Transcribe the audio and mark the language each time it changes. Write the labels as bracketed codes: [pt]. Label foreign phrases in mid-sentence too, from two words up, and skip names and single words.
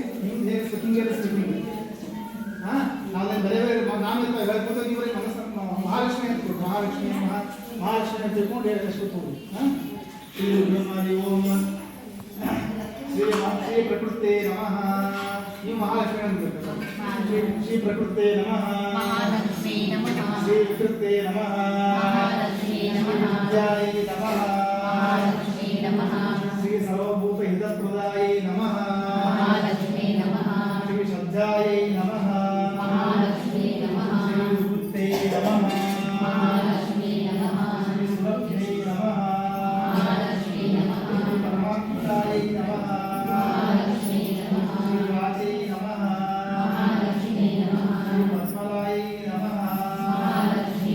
[kn] ಮಹಾಲಕ್ಷ್ಮಿ ಅಂತ ಮಹಾಲಕ್ಷ್ಮಿ ಅಂತ ತಿಳ್ಕೊಂಡು [sa] ಶ್ರೀ ಓಂ ಶ್ರೀ ಪ್ರಕೃತೆ ನಮಃ [kn] ನೀವು ಮಹಾಲಕ್ಷ್ಮಿ ಅಂತ [sa] ಶ್ರೀ ಪ್ರಕೃತೆ ನಮಃ ಶ್ರೀ ವಿಕೃತೆ ನಮಃ ವಿದ್ಯಾಯ ನಮಃ ಶ್ರೀ ಸರ್ವಭೂತ ಹಿತಪ್ರದಾಯ ನಮಃ ಶ್ರೀ ಶ್ರದ್ಧಾಯ ನಮಃ ಶ್ರೀ ವಿಭೂತೆ ನಮಃ ಶ್ರೀ ಸುಲಭ್ಯೈ ನಮಃ ಶ್ರೀ ಪರಮಾತ್ಮತಾಯ ನಮಃ ಶ್ರೀ ವಾಚೈ ನಮಃ ಶ್ರೀ ಪದ್ಮಲಾಯ ನಮಃ ಶ್ರೀ